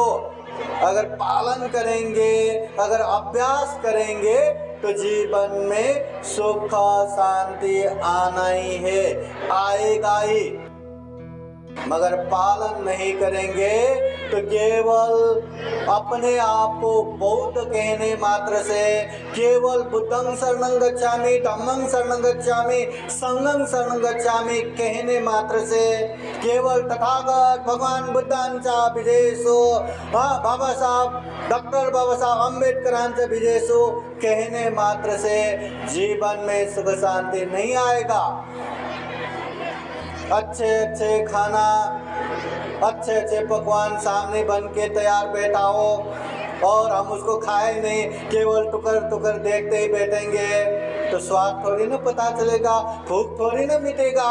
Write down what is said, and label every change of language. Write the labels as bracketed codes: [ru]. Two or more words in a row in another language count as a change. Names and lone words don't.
[hi] अगर पालन करेंगे, अगर अभ्यास करेंगे तो जीवन में सुख शांति आना ही है, आएगा ही। मगर पालन नहीं करेंगे तो केवल अपने आप को बौद्ध कहने मात्र से, केवल [pi] बुद्धं शरणं गच्छामि, धम्मं शरणं गच्छामि, संघं शरणं गच्छामि [hi] कहने मात्र से, केवल [mr] तथागत भगवान बुद्धांचा विजयसो, बाबा साहब डॉक्टर बाबा साहब अम्बेडकरांचा विजयसो [hi] कहने मात्र से जीवन में सुख शांति नहीं आएगा। अच्छे खाना, अच्छे पकवान सामने बन के तैयार बैठा हो और हम उसको खाए नहीं, केवल टुकर देखते ही बैठेंगे तो स्वाद थोड़ी ना पता चलेगा, भूख थोड़ी ना मिटेगा।